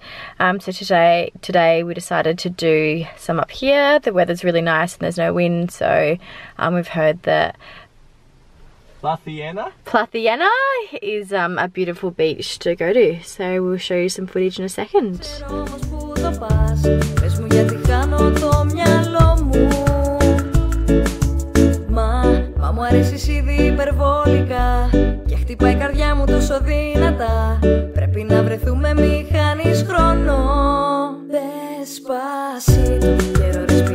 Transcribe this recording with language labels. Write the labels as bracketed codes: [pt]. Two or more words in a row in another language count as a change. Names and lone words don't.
[en] So today we decided to do some up here. The weather's really nice and there's no wind, so we've heard that Plaka is a beautiful beach to go to. So we'll show you some footage in a second. [el] Μα μου αρέσεις ήδη υπερβολικά και χτυπάει η καρδιά μου τόσο δυνατά. Πρέπει να βρεθούμε, μη χάνεις χρόνο. [es] Despacito, quiero